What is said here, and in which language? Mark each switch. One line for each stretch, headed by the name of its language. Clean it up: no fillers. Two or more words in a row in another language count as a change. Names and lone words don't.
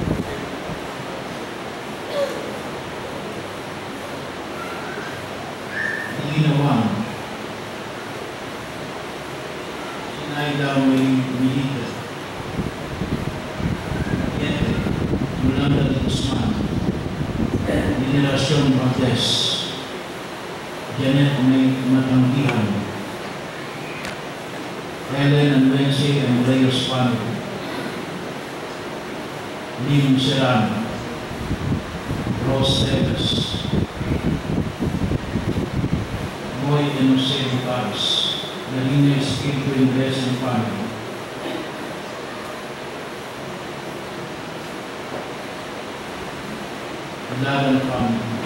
English: Ginawan, Sinaida Milita, Yete, Yolanda de Guzman, Generacion Valdez, Janet May Matanggihan, Helen and Wency and Reyes family, Lim Serrano, Rose Davis, Boy and Jose Paris, Narina Espiritu Ingles and family, Lagan family,